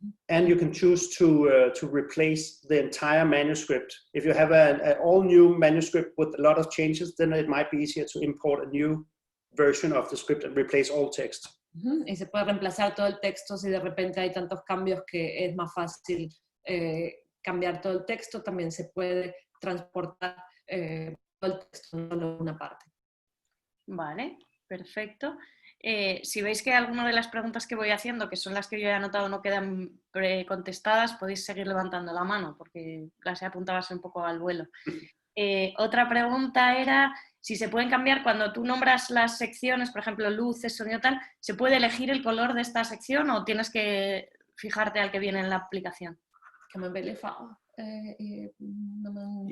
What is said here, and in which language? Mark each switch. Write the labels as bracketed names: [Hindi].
[English] And you can choose to replace the entire manuscript. If you have an all new manuscript with a lot of changes, then it might be easier to import a new version of the script and replace all text. [Spanish] Y se puede reemplazar todo el texto si de repente hay tantos cambios que es más fácil cambiar todo el texto. También se puede transportar todo el texto, no solo una parte. Vale, perfecto. Si veis que alguna de las preguntas que voy haciendo, que son las que yo he anotado, no quedan contestadas, podéis seguir levantando la mano, porque las he apuntado así un poco al vuelo. Otra pregunta era si se pueden cambiar cuando tú nombras las secciones, por ejemplo, luces, sonido, tal, ¿se puede elegir el color de esta sección o tienes que fijarte al que viene en la aplicación? [Danish] Kan man vælge farver, når man